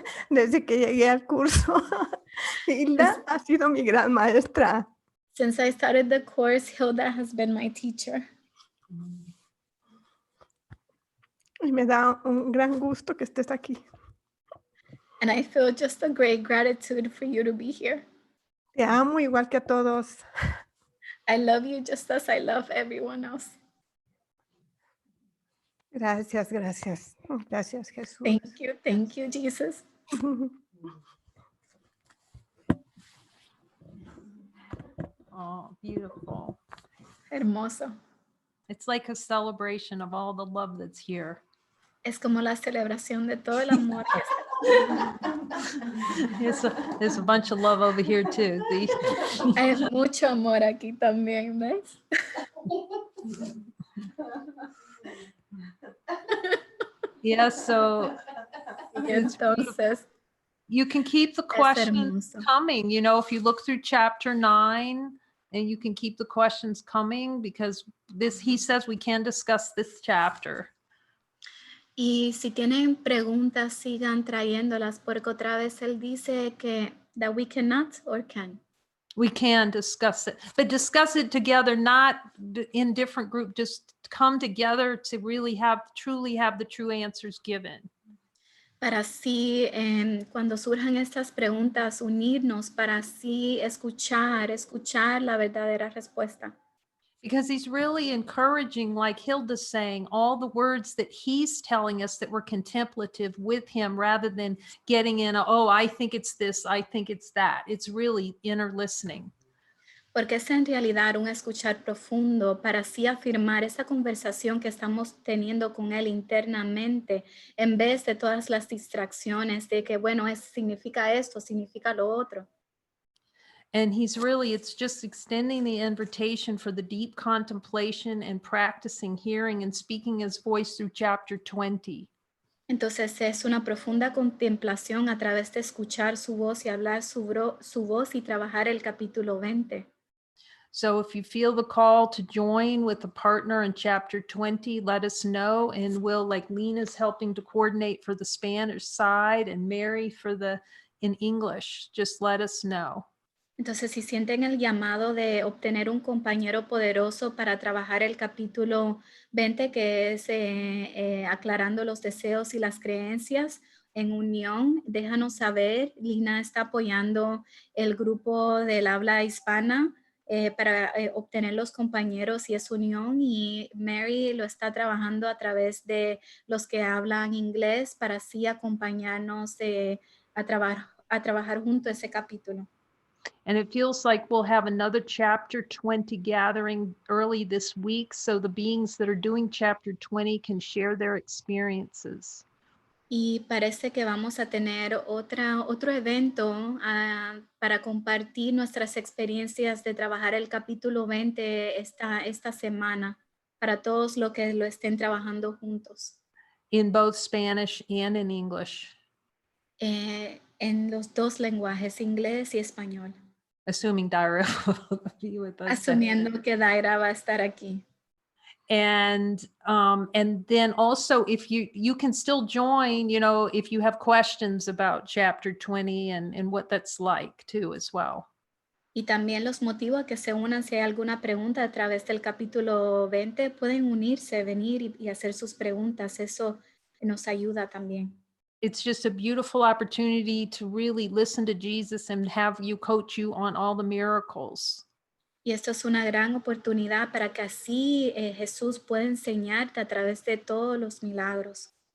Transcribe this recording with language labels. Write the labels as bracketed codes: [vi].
[es] Desde que llegué al curso, Hilda ha sido mi gran maestra. [en] Since I started the course, Hilda has been my teacher. [es] Y me da un gran gusto que estés aquí. [en] And I feel just a great gratitude for you to be here. [es] Te amo igual que a todos. [en] I love you just as I love everyone else. [es] Gracias, gracias. Gracias, Jesús. [en] Thank you, Jesus. Oh, beautiful. [es] Hermoso. [en] It's like a celebration of all the love that's here. [es] Es como la celebración de todo el amor que está. [en] There's a bunch of love over here too. See? [es] Hay mucho amor aquí también, ¿ves? [en] Yeah, so [es] Y entonces, [en] you can keep the questions [es] hermoso. [en] coming, you know, if you look through chapter 9 and you can keep the questions coming because he says we can discuss this chapter. [es] Y si tienen preguntas, sigan trayéndolas, porque otra vez él dice que [en] that we cannot or can. We can discuss it, but discuss it together, not in different groups, just come together to really truly have the true answers given. [es] Para así, cuando surjan estas preguntas, unirnos para así escuchar la verdadera respuesta. [en] Because he's really encouraging, like Hilda's saying, all the words that he's telling us that we're contemplative with him rather than getting in, oh, I think it's this, I think it's that. It's really inner listening. [es] Porque es en realidad un escuchar profundo para así afirmar esa conversación que estamos teniendo con él internamente, en vez de todas las distracciones de que, bueno, significa esto, significa lo otro. [en] And it's just extending the invitation for the deep contemplation and practicing hearing and speaking his voice through chapter 20. [es] Entonces es una profunda contemplación a través de escuchar su voz y hablar su voz y trabajar el capítulo 20. [en] So if you feel the call to join with a partner in chapter 20, let us know, and we'll, like Lena's helping to coordinate for the Spanish side and Mary in English, just let us know. [es] Entonces, si sienten el llamado de obtener un compañero poderoso para trabajar el capítulo 20, que es aclarando los deseos y las creencias en unión, déjanos saber. Lina está apoyando el grupo del habla hispana para obtener los compañeros y esa unión, y Mary lo está trabajando a través de los que hablan inglés para así acompañarnos a trabajar junto ese capítulo. [en] And it feels like we'll have another chapter 20 gathering early this week, so the beings that are doing chapter 20 can share their experiences. [es] Y parece que vamos a tener otro evento para compartir nuestras experiencias de trabajar el capítulo 20 esta semana, para todos los que lo estén trabajando juntos. [en] In both Spanish and in English. [es] En los dos lenguajes, inglés y español. [en] Assuming Daira will be with us. [es] Asumiendo que Daira va a estar aquí. [en] And then also, if you can still join, if you have questions about chapter 20 and what that's like too as well. [es] Y también los motivo a que se unan. Si hay alguna pregunta a través del capítulo 20, pueden unirse, venir y hacer sus preguntas. Eso nos ayuda también. [en] It's just a beautiful opportunity to really listen to Jesus and have you coach you on all the miracles. [es] Y esto es una gran oportunidad para que así Jesús pueda enseñarte a través de todos los milagros.